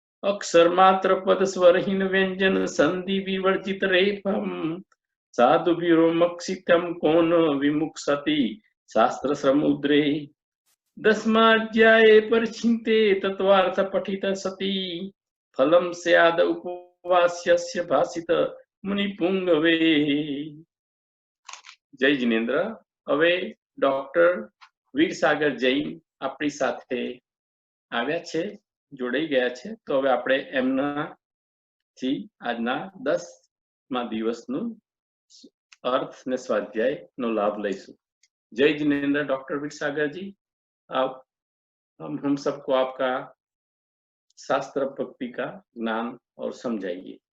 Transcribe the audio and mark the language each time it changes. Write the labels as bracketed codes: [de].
[sa] अक्षर मात्र पद स्वरहीन व्यंजन संधि विवर्जित रेफम साधु विरोमक्षितम कौन विमुक्षति शास्त्र समुद्रे. 10माध्याये परिचिन्ते तत्वार्थ पठित सती फलम स्याद उपवास्यस्य भाषित मुनिपुंगवे. [hi] जय जिनेन्द्र. [gu] હવે ડોક્ટર વીરસાગર જૈન આપણી સાથે આવ્યા છે, જોડાઈ ગયા છે. તો હવે આપણે એમનાથી આજના 10મા દિવસનું अर्थ ने स्वाध्याय नो लाभ लईशु. [hi] जय जिनेन्द्र डॉक्टर वीरसागर जी. आप हम सबको आपका शास्त्र भक्ति का ज्ञान और समझाइए.